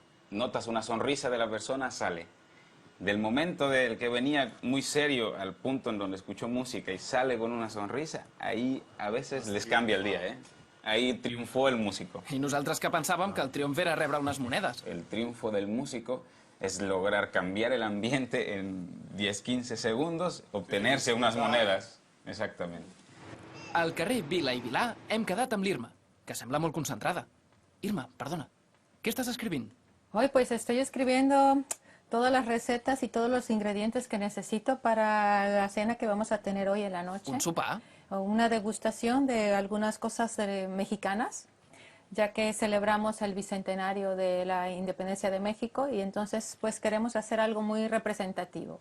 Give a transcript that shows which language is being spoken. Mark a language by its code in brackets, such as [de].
[es] Notas una sonrisa de la persona, sale. Del momento del que venía muy serio al punto en donde escuchó música y sale con una sonrisa, ahí a veces les cambia el día, ¿eh? Ahí triunfó el músico. [ca] I nosaltres que pensàvem que el triomf era rebre unes monedes. [es] El triunfo del músico es lograr cambiar el ambiente en 10-15 segundos, obtenerse unas monedas. Exactamente. [ca] Al carrer Vila i Vilà hem quedat amb l'Irma, que sembla molt concentrada. Irma, perdona, què estàs escrivint? [es] Hoy pues estoy escribiendo todas las recetas y todos los ingredientes que necesito para la cena que vamos a tener hoy en la noche. [ca] Un sopar? [es] Una degustación de algunas cosas mexicanas, ya que celebramos el bicentenario de la independencia de México y entonces pues queremos hacer algo muy representativo.